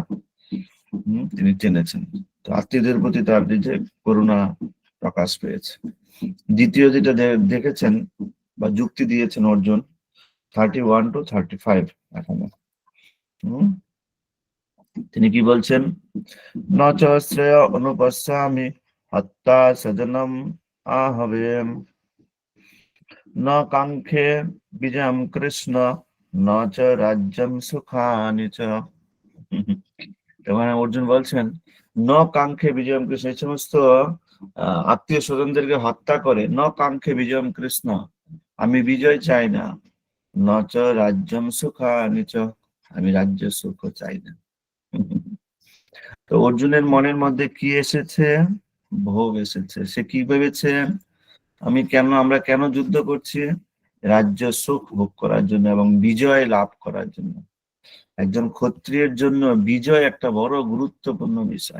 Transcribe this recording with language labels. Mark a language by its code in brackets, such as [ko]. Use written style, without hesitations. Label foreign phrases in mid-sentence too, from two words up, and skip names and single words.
[bn] তিনি টেনেছেন। তো আত্মীয়দের প্রতি তার যে করুণা প্রকাশ পেয়েছে। দ্বিতীয় যেটা দেখেছেন বা যুক্তি দিয়েছেন অর্জুন 31 to 35 এখানে তিনি কি বলছেন? [sa] ন চ শ্রেয় অনুপশ্যামি হত্যা স্বজনম আহবে, ন কাঙ্ক্ষে বিজয়ম কৃষ্ণ, ন চ রাজ্যম সুখানি চ। [bn] মানে অর্জুন বলছেন [sa] ন কাঙ্ক্ষে বিজয়ম কৃষ্ণ, [bn] এই সমস্ত আত্মীয় স্বজনদেরকে হত্যা করে, [sa] ন কাঙ্ক্ষে বিজয়ম কৃষ্ণ, [bn] আমি বিজয় চাই না, [sa] ন চ রাজ্যম সুখানি চ, [bn] আমি রাজ্য সুখ চাই না। তো অর্জুনের মনের মধ্যে কি এসেছে? ভোগ এসেছে। সে কি ভেবেছে? আমরা কেন যুদ্ধ করছি? রাজ্য সুখ ভোগ করার জন্য এবং বিজয় লাভ করার জন্য। একজন ক্ষত্রিয়ের জন্য বিজয় একটা বড় গুরুত্বপূর্ণ বিষয়।